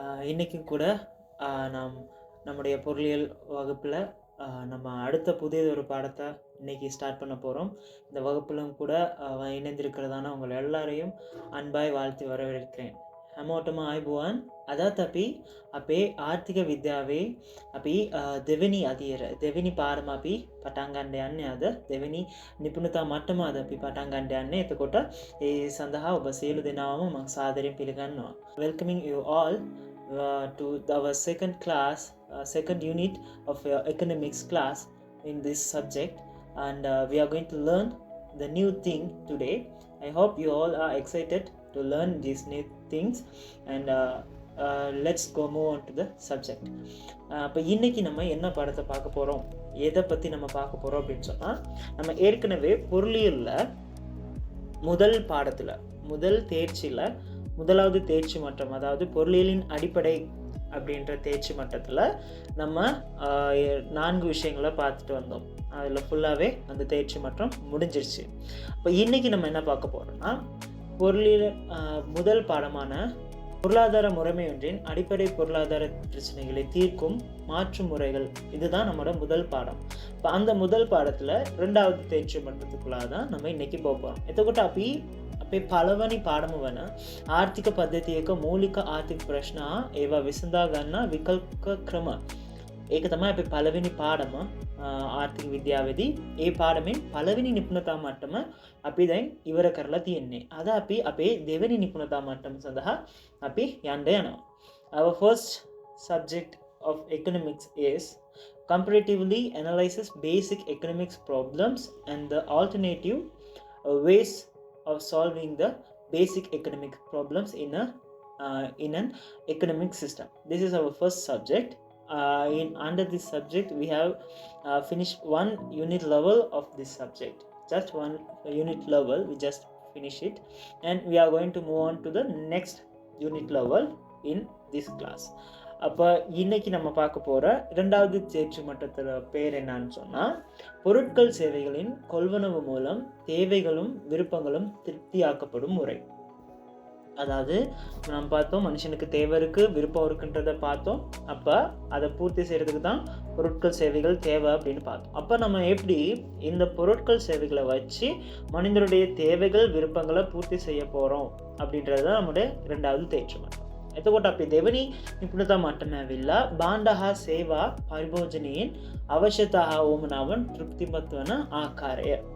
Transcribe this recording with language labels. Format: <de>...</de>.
<ta>இன்றைக்கும் கூட நாம் நம்முடைய பொருளியல் வகுப்பில் நம்ம அடுத்த புதியதொரு பாடத்தை இன்றைக்கி ஸ்டார்ட் பண்ண போகிறோம். இந்த வகுப்பிலும் கூட இணைந்திருக்கிறதான உங்கள் எல்லாரையும் අන්බයි வாழ்த்தி வரவேற்கிறேன்.</ta> <si>හැමෝටම ආයුබෝවන්. අදත් අපි අපේ ආර්ථික විද්‍යාවේ අපි දෙවෙනි අදියර දෙවෙනි පාඩම අපි පටන් ගන්න යන්නේ. අද දෙවෙනි නිපුණතා මට්ටම අද අපි පටන් ගන්න යන්නේ. එතකොට ඒ සඳහා ඔබ සියලු දෙනාම මම සාදරයෙන් පිළිගන්නවා.</si> <en>Welcoming you all to our second unit of your economics class in this subject, and we are going to learn the new thing today. I hope you all are excited to learn these new things, and let's go move on to the subject.</en> <ta>இப்போ இன்றைக்கி நம்ம என்ன பாடத்தை பார்க்க போகிறோம், எதை பற்றி நம்ம பார்க்க போகிறோம் அப்படின்னு சொன்னால், நம்ம ஏற்கனவே பொருளியலில் முதல் பாடத்தில் முதல் தேர்ச்சியில் முதலாவது தேர்ச்சி மட்டம், அதாவது பொருளியலின் அடிப்படை அப்படின்ற தேர்ச்சி மட்டத்தில் நம்ம 4 விஷயங்களை பார்த்துட்டு வந்தோம். அதில் ஃபுல்லாகவே அந்த தேர்ச்சி மட்டம் முடிஞ்சிருச்சு. இப்போ இன்றைக்கி நம்ம என்ன பார்க்க போகிறோம்னா, பொருளியல் முதல் பாடமான பொருளாதார முறைமை ஒன்றின் அடிப்படை பொருளாதார பிரச்சனைகளை தீர்க்கும் மாற்று முறைகள், இதுதான் நம்மளோட முதல் பாடம். இப்போ அந்த முதல் பாடத்தில் 2வது தேர்ச்சி மட்டத்துக்குள்ளாக தான் நம்ம இன்றைக்கி போகிறோம்.</ta> <si>එතකොට අපේ පළවෙනි පාඩම වන ආර්ථික පද්ධතියක මූලික ආර්ථික ප්‍රශ්න ඒවා විසඳා ගන්න විකල්ප ක්‍රම, ඒක තමයි අපේ පළවෙනි පාඩම ආර්ථික විද්‍යාවේදී. ඒ පාඩමෙන් පළවෙනි නිපුණතා මට්ටම අපි දැන් ඉවර කරලා තියෙන්නේ. අද අපි අපේ දෙවෙනි නිපුණතා මට්ටම සඳහා අපි යන්න යනවා.</si> <en>Our first subject of economics is comparatively analyzes basic economics problems and the alternative ways of solving the basic economic problems in an economic system. This is our first subject. Under this subject we have finished one unit level of this subject. Just one unit level, we just finish it, and we are going to move on to the next unit level in this class.</en> <ta>அப்போ இன்றைக்கி நம்ம பார்க்க போகிற 2வது தேர்ச்சி மட்டத்தில் பேர் என்னன்னு சொன்னால், பொருட்கள் சேவைகளின் கொள்வனவு மூலம் தேவைகளும் விருப்பங்களும் திருப்தியாக்கப்படும் முறை. அதாவது நம்ம பார்த்தோம், மனுஷனுக்கு தேவை இருக்குது, விருப்பம் இருக்குன்றதை பார்த்தோம். அப்போ அதை பூர்த்தி செய்கிறதுக்கு தான் பொருட்கள் சேவைகள் தேவை அப்படின்னு பார்த்தோம். அப்போ நம்ம எப்படி இந்த பொருட்கள் சேவைகளை வச்சு மனிதனுடைய தேவைகள் விருப்பங்களை பூர்த்தி செய்ய போகிறோம் அப்படின்றது தான் நம்முடைய 2வது தேர்ச்சி மட்டம்.</ta> <si>එතකොට අපි දෙවනි නිපුණතා මට්ටම ඇවිල්ලා භාණ්ඩ හා සේවා පරිභෝජනයෙන් අවශ්‍යතා හා උවමනාවන් තෘප්තිමත් වන ආකාරය.</si>